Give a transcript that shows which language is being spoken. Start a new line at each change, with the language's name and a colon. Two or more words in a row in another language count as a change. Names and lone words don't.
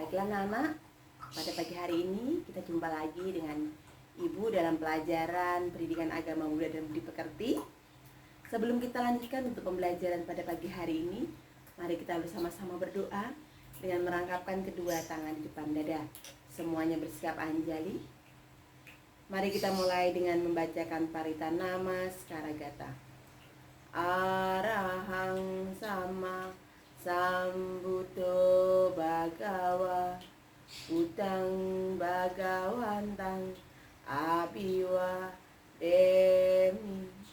Indonesian: anak-anak, pada pagi hari ini kita jumpa lagi dengan Ibu dalam pelajaran Pendidikan Agama Buddha dan Budi Pekerti. Sebelum kita lanjutkan untuk pembelajaran pada pagi hari ini, mari kita bersama-sama berdoa dengan merangkapkan kedua tangan di depan dada. Semuanya bersikap anjali. Mari kita mulai dengan membacakan Paritanama Skaragata.
Pali: Arahang sama Sambuto Bhagawa Utang Bhagawantang Abiwa Demi